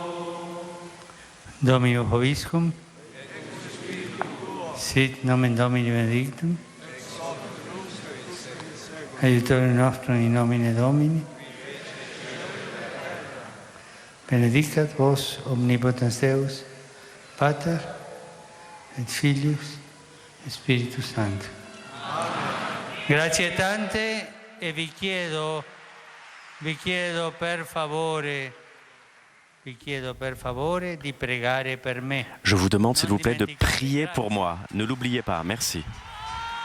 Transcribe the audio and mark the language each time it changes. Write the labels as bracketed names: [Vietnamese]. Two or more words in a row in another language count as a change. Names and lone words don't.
[Latin] Domino Hoviscum, sit nomen Domini benedictum, aiutorium nostrum in nomine Domini, benedicat vos omnipotens Deus, Pater et Filius et Spiritus Sanctus. [Italian] Grazie tante e vi chiedo per favore di pregare per me. [French] Je vous demande s'il vous plaît de prier pour moi. Ne l'oubliez pas. Merci.